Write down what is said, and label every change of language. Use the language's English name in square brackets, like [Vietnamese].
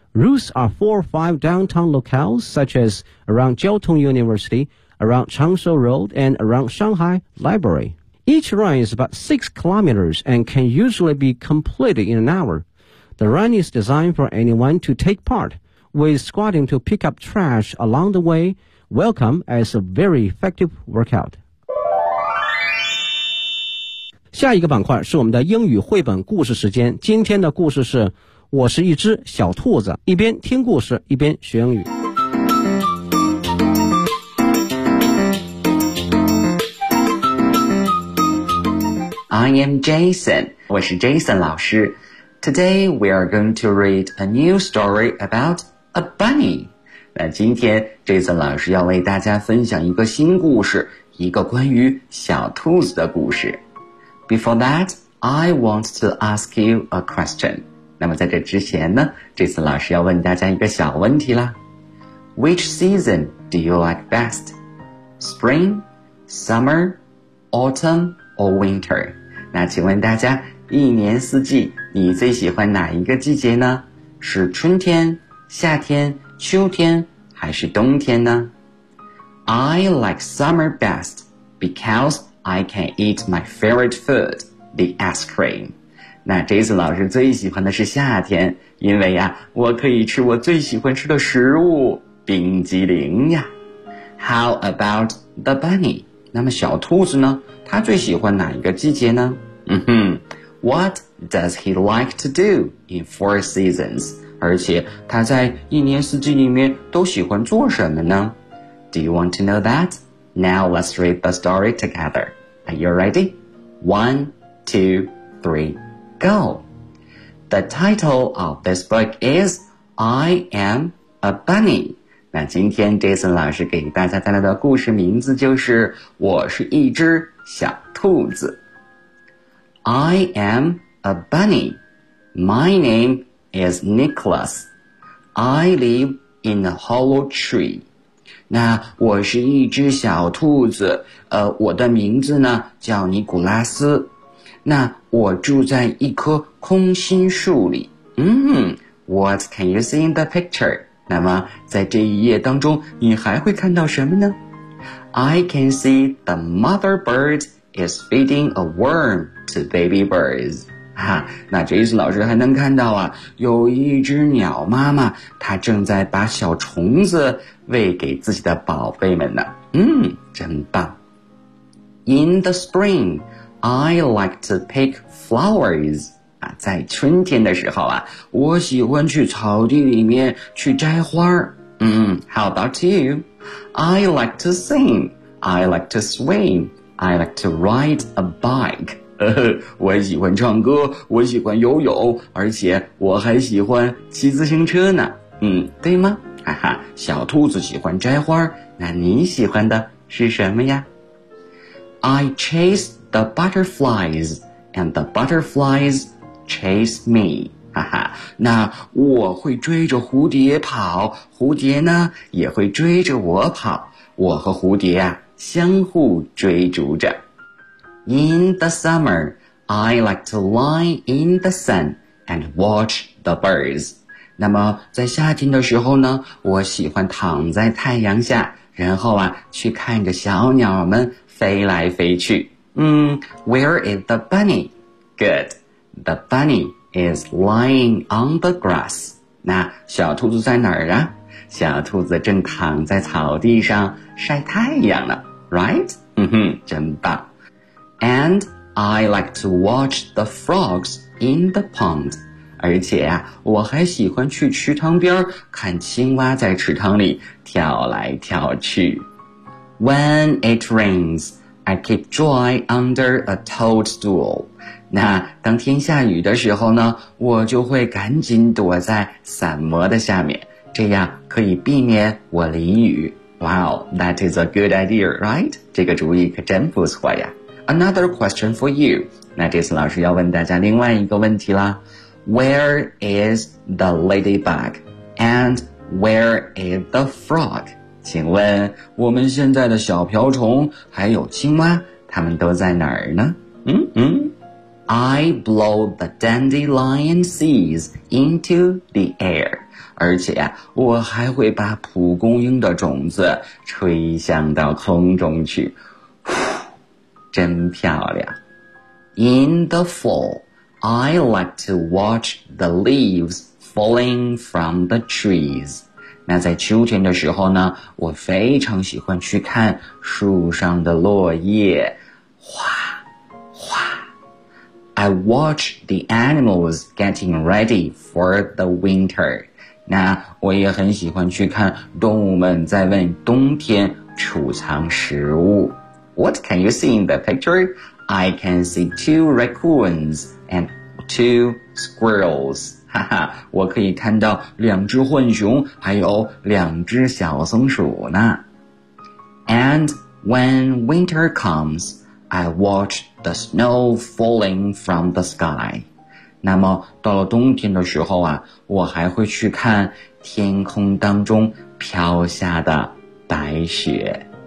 [English] Routes are 4 or 5 downtown locales, such as around Jiaotong University, around Changshou Road, and around Shanghai Library. Each run is about 6 kilometers and can usually be completed in an hour. The run is designed for anyone to take part. With squatting to pick up trash along the way, welcome as a very effective workout. [Chinese] 下一个板块是我们的英语绘本故事时间。今天的故事是我是一只小兔子，一边听故事一边学英语。 [English] I am Jason, [Chinese] 我是 Jason 老师。 [English] Today we are going to read a new story aboutA bunny. [Chinese] 那今天 Jason 老师要为大家分享一个新故事，一个关于小兔子的故事。 [English] Before that, I want to ask you a question. [Chinese] 那么在这之前呢， Jason 老师要问大家一个小问题啦。 [English] Which season do you like best? Spring, summer, autumn, or winter? [Chinese] 那请问大家一年四季你最喜欢哪一个季节呢？是春天、夏天、秋天还是冬天呢？ [English] I like summer best because I can eat my favorite food, the ice cream. [Chinese] 那 Jason 老师最喜欢的是夏天，因为啊，我可以吃我最喜欢吃的食物，冰激凌呀。 [English] How about the bunny? [Chinese] 那么小兔子呢？他最喜欢哪一个季节呢？嗯哼。 [English] What does he like to do in four seasons? [Chinese] 而且他在一年四季里面都喜欢做什么呢？ [English] Do you want to know that? Now let's read the story together. Are you ready? 1, 2, 3, go! The title of this book is I Am a Bunny. [Chinese] 那今天 Jason 老师给大家带来的故事名字就是我是一只小兔子。 [English] I am a bunny. My name is Nicholas. I live in a hollow tree. [Chinese] 那我是一只小兔子，我的名字呢叫尼古拉斯。那我住在一棵空心树里。 [English] What can you see in the picture? [Chinese] 那么在这一页当中你还会看到什么呢？ [English] I can see the mother bird is feeding a worm. To baby birds. [Chinese] 哈，那 Jason 老师还能看到啊，有一只鸟妈妈，她正在把小虫子喂给自己的宝贝们呢。真棒。 [English] In the spring, I like to pick flowers. [Chinese] 啊，在春天的时候啊，我喜欢去草地里面去摘花。 [English] How about you? I like to sing. I like to swim. I like to ride a bike. [Chinese] 我喜欢唱歌，我喜欢游泳，而且我还喜欢骑自行车呢。对吗？哈哈，小兔子喜欢摘花，那你喜欢的是什么呀？ [English] I chase the butterflies, and the butterflies chase me. [Chinese] 哈哈，那我会追着蝴蝶跑，蝴蝶呢也会追着我跑，我和蝴蝶啊相互追逐着。 [English] In the summer, I like to lie in the sun and watch the birds. [Chinese] 那么在夏天的时候呢，我喜欢躺在太阳下，然后啊，去看着小鸟们飞来飞去。 [English] Where is the bunny? Good. The bunny is lying on the grass. [Chinese] 那小兔子在哪儿啊？小兔子正躺在草地上晒太阳呢。 [English] Right? [Chinese] 真棒。 [English] And I like to watch the frogs in the pond. [Chinese] 而且啊，我还喜欢去池塘边看青蛙在池塘里跳来跳去。 [English] When it rains, I keep dry under a toadstool. [Chinese] 那当天下雨的时候呢，我就会赶紧躲在伞膜的下面，这样可以避免我淋雨。 [English] Wow, that is a good idea, right? [Chinese] 这个主意可真不错呀。 [English] Another question for you. [Chinese] 那这次老师要问大家另外一个问题啦。 [English] Where is the ladybug? And where is the frog? [Chinese] 请问我们现在的小瓢虫还有青蛙，它们都在哪儿呢？ [English] I blow the dandelion seeds into the air. [Chinese] 而且啊，我还会把蒲公英的种子吹向到空中去。真漂亮。 [English] In the fall, I like to watch the leaves falling from the trees. [Chinese] 那在秋天的时候呢，我非常喜欢去看树上的落叶，哗哗。 [English] I watch the animals getting ready for the winter. [Chinese] 那我也很喜欢去看动物们在为冬天储藏食物。 [English] What can you see in the picture? I can see two raccoons and two squirrels. [Chinese] 哈哈，我可以看到两只浣熊，还有两只小松鼠呢。 [English] And when winter comes, I watch the snow falling from the sky. [Chinese] 那么到了冬天的时候啊，我还会去看天空当中飘下的白雪。